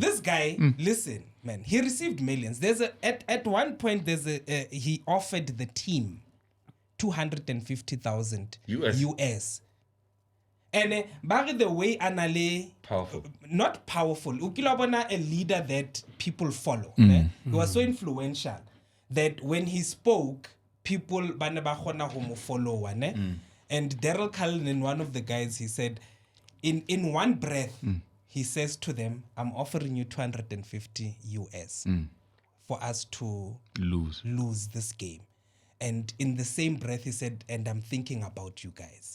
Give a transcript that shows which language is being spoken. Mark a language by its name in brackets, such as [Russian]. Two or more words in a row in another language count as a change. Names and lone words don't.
[English] This guy, listen, man, he received millions. At one point he offered the team 250,000 US. And by the way, Anale Powerful. not powerful. [Southern Sotho] Ukilabona a [English] leader that people follow. Ne? He was so influential that when he spoke, people [Southern Sotho] bana ba kgona ho mo [English] follow. Ne? And Daryl Cullen, one of the guys, he said, in one breath, he says to them, "I'm offering you 250 US for us to lose this game." And in the same breath, he said, "And I'm thinking about you guys."